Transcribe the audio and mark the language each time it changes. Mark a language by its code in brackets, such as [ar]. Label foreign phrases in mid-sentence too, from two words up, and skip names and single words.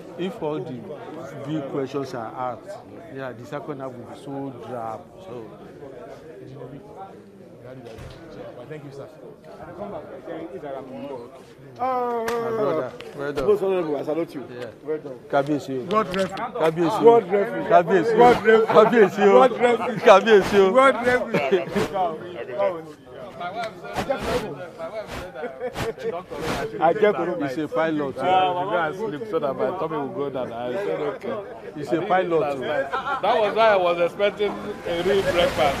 [en] If all the big questions are asked, yeah, the second half will be so drab. So. Thank you, sir. My brother. Most honorable, I salute you. Yeah. Well done. [yo] Kábíyèsí o. [en] God referee. [yo] Kábíyèsí o. [en] God referee. [yo] Kábíyèsí o. [en] God referee. [yo] Kábíyèsí o. [en] God referee. [yo] Kábíyèsí o. [en] God referee. He's a pilot. My wife sleep so that my tummy will go down. I said okay. He's a pilot. That was why I was expecting a real breakfast.